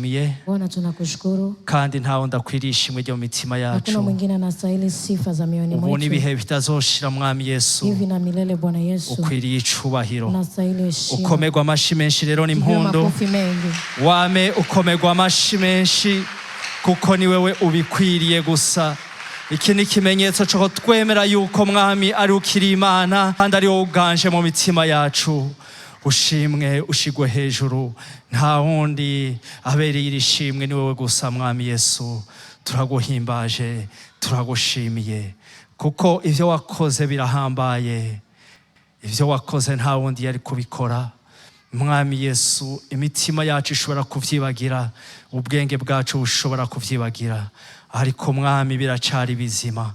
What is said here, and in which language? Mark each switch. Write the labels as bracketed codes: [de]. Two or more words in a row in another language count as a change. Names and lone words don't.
[rn] turagushimiye [sw] Bwana tunakushukuru [rn] kandi ntawe ndakwiriye ishimwe ryo mu mitima yacu. [sw] Hakuna mwingine anastahili sifa za mioyoni mwetu. [rn] Ubu nibihe bitazoshira mwami Yesu. [sw] Hivi na milele Bwana Yesu. [rn] Ukwiriye icubahiro. [sw] Unastahili heshima. [rn] Ukomerwa amashi menshi rero n'impundu. Wame ukomerwa amashi menshi kuko ni wewe ubikwiriye gusa. Iki ni ikimenyetso cyo twemera yuko mwami ari ukiri Imana kandi ari wowe uganje mu mitima yacu. Ushimwe ushigwe hejuru, nta wundi abereye irishimwe ni wowe gusa mwami Yesu. Turaguhimbaje, turagushimiye kuko ivyo wakoze birahambaye. Ivyo wakoze nta wundi yari kubikora mwami Yesu. Imitima yacu ishobora kuvyibagira, ubwenge bwacu bushobora kuvyibagira, ariko mwami biracari bizima.